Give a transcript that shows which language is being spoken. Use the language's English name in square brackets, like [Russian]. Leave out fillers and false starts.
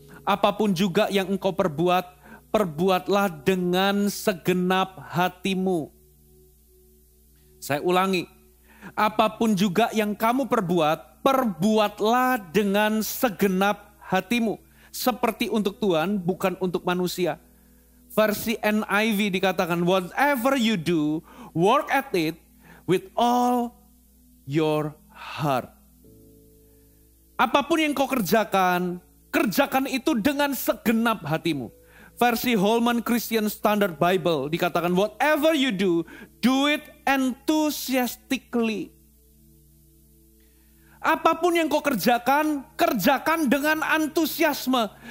[Indonesian] Apapun juga yang engkau perbuat, perbuatlah dengan segenap hatimu. Saya ulangi. Apapun juga yang kamu perbuat, perbuatlah dengan segenap hatimu. Seperti untuk Tuhan, bukan untuk manusia. [English] Versi NIV dikatakan, whatever you do, work at it with all your heart. [Indonesian] Apapun yang kau kerjakan, kerjakan itu dengan segenap hatimu. [English] Versi Holman Christian Standard Bible dikatakan, whatever you do, do it enthusiastically. [Indonesian] Apapun yang kau kerjakan, kerjakan dengan antusiasme.